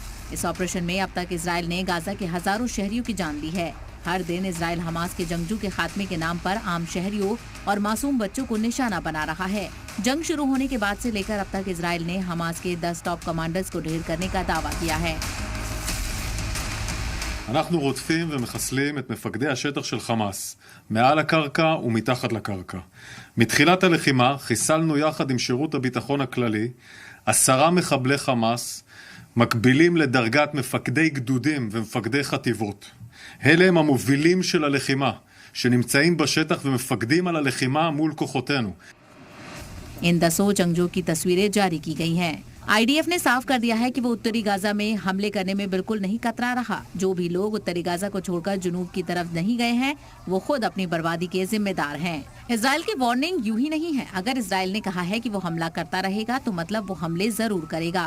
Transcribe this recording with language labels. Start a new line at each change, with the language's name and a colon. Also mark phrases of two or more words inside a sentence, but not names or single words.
Hindi: इस ऑपरेशन में अब तक इजराइल ने गाजा के हजारों शहरियों की जान ली है। हर दिन इजराइल हमास के जंगजू के खात्मे के नाम पर आम शहरियों और मासूम बच्चों को निशाना बना रहा है। जंग शुरू होने के बाद से लेकर अब तक इजराइल ने हमास के 10
English: top commanders
Hindi: को ढेर करने का दावा किया है।
Hebrew: אנחנו רודפים ומחסלים את מפקדי השטח של חמאס, מעל הקרקע ומתחת לקרקע. מתחילת הלחימה חיסלנו יחד עם שירות הביטחון הכללי 10 מחבלי חמאס, מקבילים לדרגת מפקדי גדודים ומפקדי חטיבות. אלה הם המובילים של הלחימה, שנמצאים בשטח ומפקדים על הלחימה מול כוחותינו.
Hindi: इन 10 जंगजों की तस्वीरें जारी की गई हैं। आईडीएफ ने साफ कर दिया है कि वो उत्तरी गाजा में हमले करने में बिल्कुल नहीं कतरा रहा। जो भी लोग उत्तरी गाजा को छोड़कर जुनूब की तरफ नहीं गए हैं, वो खुद अपनी बर्बादी के जिम्मेदार हैं। इजराइल की वार्निंग यूं ही नहीं है। अगर इजराइल ने कहा है कि वो हमला करता रहेगा, तो मतलब वो हमले जरूर करेगा।